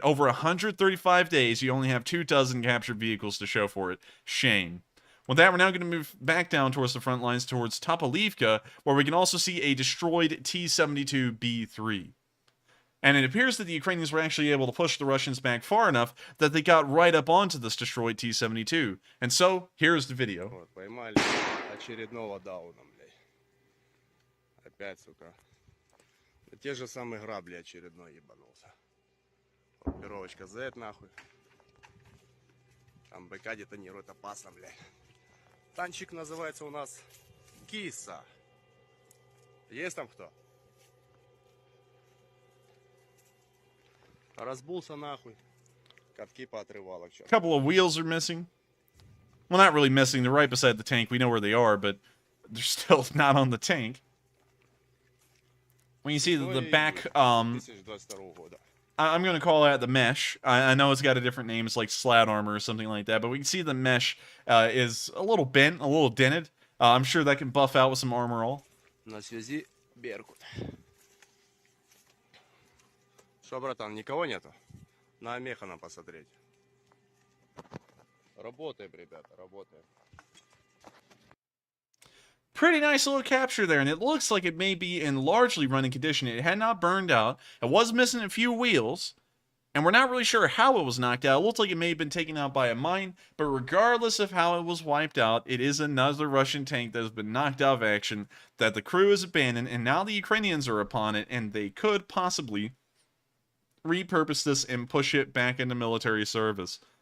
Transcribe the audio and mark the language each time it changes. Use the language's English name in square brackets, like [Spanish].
[English] Over 135 days, you only have 24 captured vehicles to show for it. Shame. With that, we're now going to move back down towards the front lines, towards Topolivka, where we can also see a destroyed T-72B3. And it appears that the Ukrainians were actually able to push the Russians back far enough that they got right up onto this destroyed T-72. And so, here's the video. [Russian] Вот, поймали очередного дауна, блядь. Опять, сука. Те же самые грабли очередной ебанулся. Группировочка Z, нахуй. Там БК детонирует опасно, блядь. Танчик называется у нас Киса. Есть там кто? Разбулся нахуй. Катки поотрывало. [English] A couple of wheels are missing. Well, not really missing. They're right beside the tank. We know where they are, but they're still not on the tank. When you see the back, I'm going to call that the mesh. I know it's got a different name. It's like slat armor or something like that. But we can see the mesh is a little bent, a little dented. I'm sure that can buff out with some armor all. [Russian] На связи Беркут. Что, братан, никого нету? На Механа посмотреть. Работаем, ребята, работаем. [English] Pretty nice little capture there, and it looks like it may be in largely running condition. It had not burned out. It was missing a few wheels, and we're not really sure how it was knocked out. It looks like it may have been taken out by a mine, but regardless of how it was wiped out, it is another Russian tank that has been knocked out of action, that the crew has abandoned, and now the Ukrainians are upon it, and they could possibly repurpose this and push it back into military service.